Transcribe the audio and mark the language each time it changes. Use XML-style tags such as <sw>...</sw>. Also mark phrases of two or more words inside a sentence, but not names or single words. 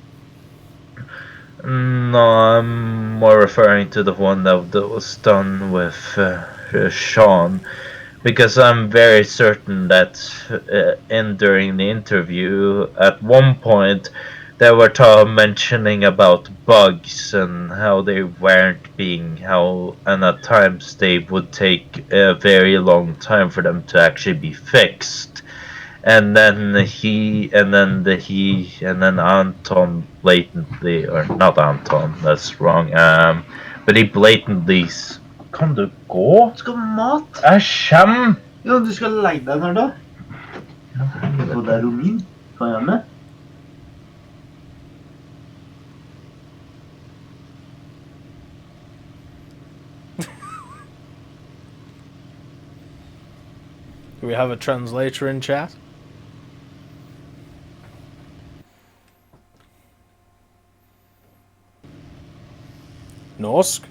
<en>No, I'm more referring to the one that was done with Sean, because I'm very certain that during the interview, at one point, they were mentioning about bugs and how they weren't being and at times they would take a very long time for them to actually be fixed. And then Anton blatantly, or not Anton, that's wrong. But he blatantly</en> <no>Kan du gå? Skal du ha mat? Jeg kommer! Ja, du skal legge deg når da? Og det er min. Kan jeg med?</no> <en>Do we have a translator in chat?</en> <no>Norsk?</no>